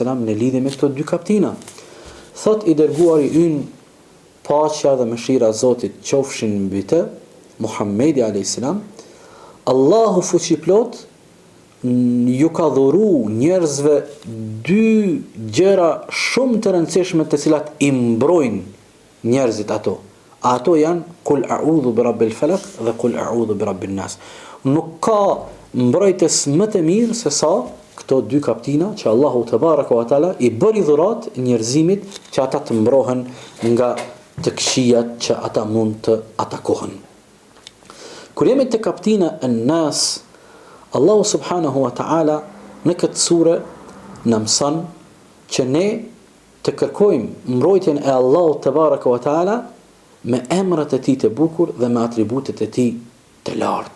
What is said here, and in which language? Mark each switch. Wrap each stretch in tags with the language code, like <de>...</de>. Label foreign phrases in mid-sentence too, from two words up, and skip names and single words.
<sq>në lidhje me këto dy kaptina. Thot I dërguari ynë, paqja dhe mëshira e Zotit qofshin mbi të, Muhammedi a.s. Allahu fuqiplot ju ka dhuru njerëzve dy gjëra shumë të rëndësishme të cilat I mbrojnë njerëzit ato. Ato janë</sq> <ar>قل أعوذ برب الفلق</ar> <sq>dhe</sq> <ar>قل أعوذ برب الناس.</ar> <sq>Nuk ka mbrojtës më të mirë se sa këto dy kaptina që Allahu</sq> <ar>تبارك وتعالى</ar> <sq>I bëri dhurat njerëzimit që ata të mbrohen nga të këqijat që ata mund të atakohen. Kur jemi te kaptina An-Nas, Allahu</sq> <ar>سبحانه وتعالى</ar> <sq>në këtë sure në mëson që ne të kërkojmë mbrojtjen e Allahu</sq> <ar>تبارك وتعالى</ar> <sq>me emrat e tij të bukur dhe me atributet e tij të larta.</sq>